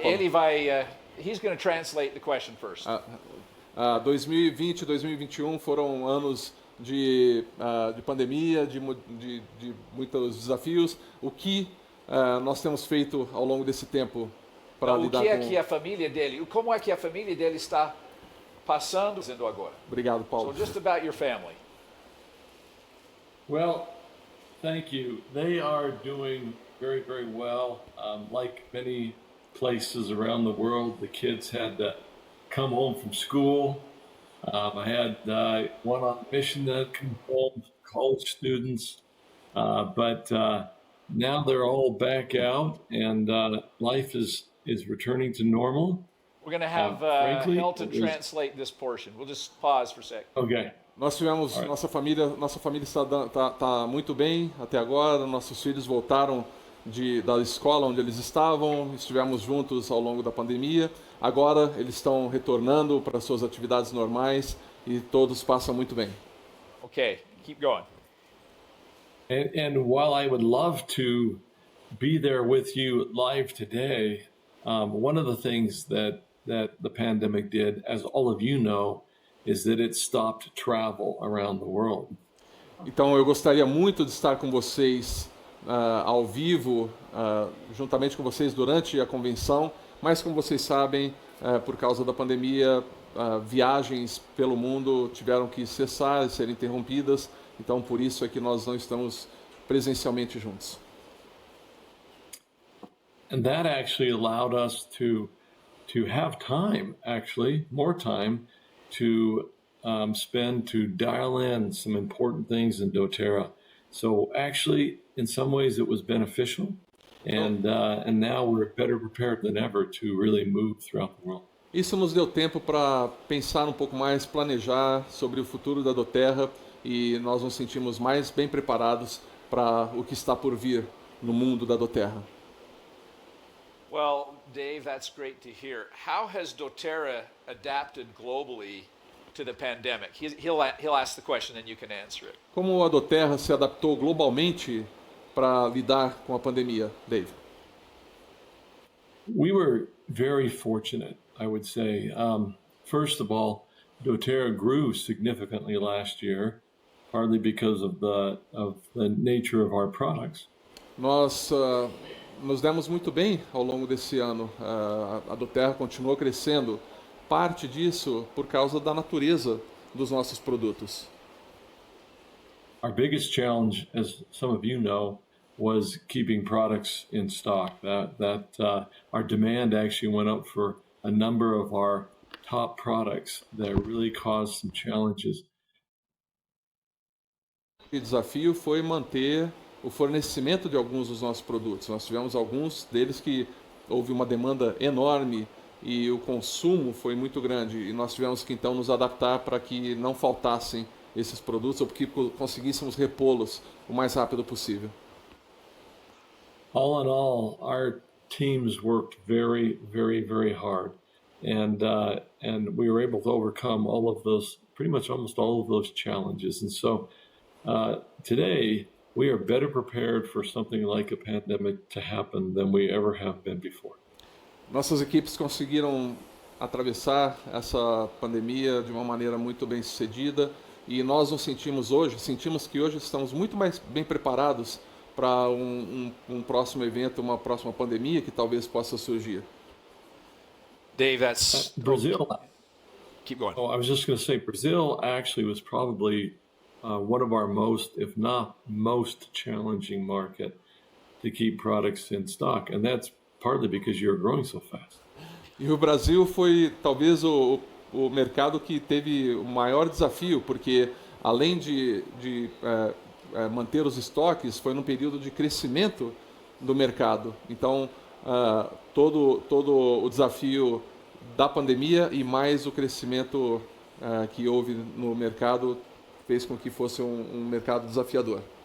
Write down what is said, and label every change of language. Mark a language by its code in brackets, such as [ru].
[pt] Ele vai, [en] he's going to translate the question first. [pt] 2020 e 2021 foram anos de pandemia, de muitos desafios. O que nós temos feito ao longo desse tempo para lidar com... O que é que a família dele, como é que a família dele está passando agora? Obrigado, Paulo. [en] So just about your family. Well, thank you. They are doing very, very well. Like many places around the world, the kids had to come home from school. I had one on mission that come home, college students. But now they're all back out, and life is returning to normal. We're going to have Hilton translate this portion. We'll just pause for a sec. Okay. [pt] Nós tivemos nossa família está muito bem até agora. Nossos filhos voltaram da escola onde eles estavam. Estivemos juntos ao longo da pandemia. Agora eles estão retornando para suas atividades normais e todos passam muito bem. [en] Okay, keep going. And while I would love to be there with you live today, one of the things that the pandemic did, as all of you know, is that it stopped travel around the world. [pt] Então eu gostaria muito de estar com vocês ao vivo, juntamente com vocês durante a convenção, mas como vocês sabem, por causa da pandemia, viagens pelo mundo tiveram que cessar, ser interrompidas, então por isso é que nós não estamos presencialmente juntos. [en] And that actually allowed us to have time, actually, more time to spend to dial in some important things in doTERRA. So actually, in some ways, it was beneficial, and now we're better prepared than ever to really move throughout the world. [pt] Isso nos deu tempo para pensar um pouco mais, planejar sobre o futuro da doTERRA e nós nos sentimos mais bem preparados para o que está por vir no mundo da doTERRA. [en] Well, Dave, that's great to hear. How has doTERRA adapted globally to the pandemic? He'll ask the question and you can answer it. [pt] Como a doTERRA se adaptou globalmente para lidar com a pandemia, Dave? [en] We were very fortunate, I would say. First of all, doTERRA grew significantly last year, partly because of the nature of our products. [pt] Nós nos demos muito bem ao longo desse ano. A doTERRA continuou crescendo. Parte disso por causa da natureza dos nossos produtos. [en] our biggest challenge, as some of you know, was keeping products in stock. Our demand actually went up for a number of our top products that really caused some challenges. [pt] O desafio foi manter o fornecimento de alguns dos nossos produtos. Nós tivemos alguns deles que houve uma demanda enorme e o consumo foi muito grande. E nós tivemos que então nos adaptar para que não faltassem esses produtos ou que conseguíssemos repô-los o mais rápido possível. [en] All in all, our teams worked very, very, very hard, and we were able to overcome all of those, pretty much almost all of those challenges. And so today, we are better prepared for something like a pandemic to happen than we ever have been before. [pt] Nossas equipes conseguiram atravessar essa pandemia de uma maneira muito bem sucedida e nós nos sentimos que hoje estamos muito mais bem preparados para um próximo evento, uma próxima pandemia que talvez possa surgir. [en] Dave, that's Brazil. Keep going. Oh, I was just going to say, Brazil actually was probably one of our most, if not most, challenging market to keep products in stock, and that's partly because you're growing so fast. [pt] E o Brasil foi talvez o mercado que teve o maior desafio, porque além de manter os estoques, foi num período de crescimento do mercado. Então, todo o desafio da pandemia e mais o crescimento que houve no mercado fez com que fosse um mercado desafiador.